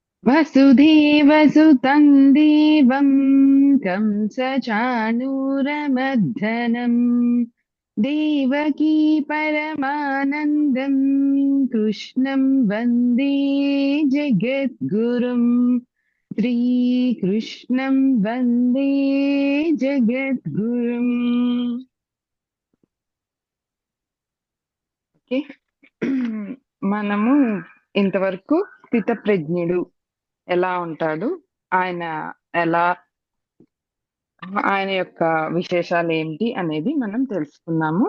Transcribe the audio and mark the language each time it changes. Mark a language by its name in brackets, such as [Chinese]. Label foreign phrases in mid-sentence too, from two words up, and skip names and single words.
[Sanskrit] वसुधेवसुतं देवं कंसचाणूरमर्दनम् देवकी परमानन्दं कृष्णं वन्दे जगद्गुरुम् श्रीकृष्णं वन्दे జగద్గురుం. [Telugu] ఓకే, మనము ఇంతవరకు స్థితప్రజ్ఞుడు ఎలా ఉంటాడు, ఆయన ఎలా ఆయన యొక్క విశేషాలు ఏంటి అనేది మనం తెలుసుకున్నాము.